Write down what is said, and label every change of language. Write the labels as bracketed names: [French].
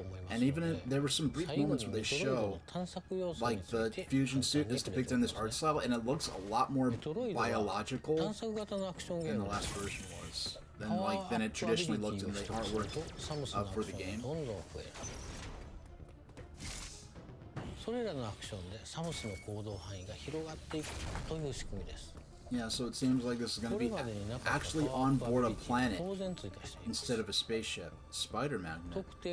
[English] And even there were some brief moments where they show like the fusion suit is depicted in this art style, and it looks a lot more biological than the last version was. Than it traditionally looked in the artwork for the game. [Japanese] それらのアクションでサムスの行動範囲が広がっていくという仕組みです。 [English] Yeah, so it seems like this is going to be actually on board a planet instead of a spaceship. Spider magnet.